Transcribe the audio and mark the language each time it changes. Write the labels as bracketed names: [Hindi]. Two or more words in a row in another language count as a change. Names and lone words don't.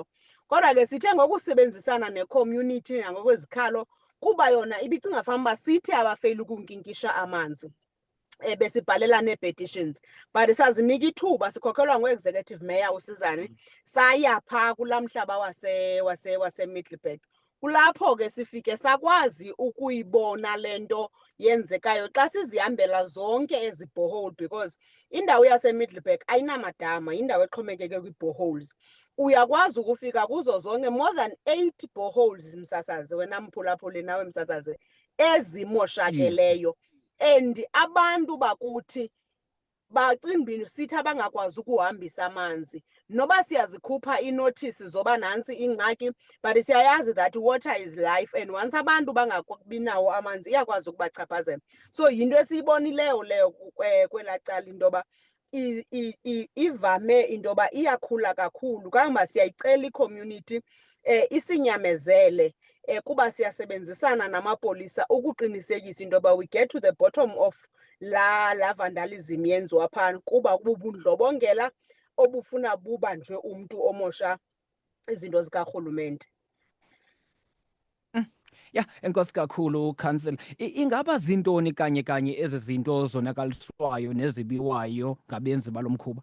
[Xhosa] Kodwa ke sithe ngokusebenzisana ne-community nangokwezikhalo kuba yona ibicinga fanuba sithi abafeyili ukunkinkisha amanzi besibhalela nee-petitions but sazinika ithuba sikhokhelwa ngu-executive mayor uSizani saya phaa kulaa mhlaba wase-Middelburg. Kulapho ke sifike sakwazi ukuyibona le nto yenzekayo xa sizihambela zonke ezi borehole because indawo yaseMiddelburg ayinamadama, indawo exhomekeke kwii-boreholes. Uyakwazi ukufika kuzo zonke [English] more than 8 boreholes [Xhosa] msasazi wena mphulaphuli nawe msasazi ezimoshakeleyo. And abantu bakuthi bacimbi sithi abangakwazi ukuhambisa amanzi noba siyazikhupha inothisi zoba nantsi ingxaki but siyayazi [English] that water is life and once [Xhosa] abantu bangabi nawo amanzi iyakwazi ukubachaphazela. So yinto esiyibonileyo leyo kwelaa cala into yoba ivame into yoba iyakhula kakhulu kangoba siyayicela i-community isinyamezele kuba siyasebenzisana namapolisa ukuqinisekisa into yoba [English] we get to the bottom of [Xhosa] la vandalism yenziwa phaa kuba kububundlobongela obufuna bubanjwe umntu omosha izinto zikarhulumente. Ya, enkosi kakhulu council. Ingaba zintoni kanye ezi zinto zonakaliswayo nezibiwayo ngabenzi balo mkhuba?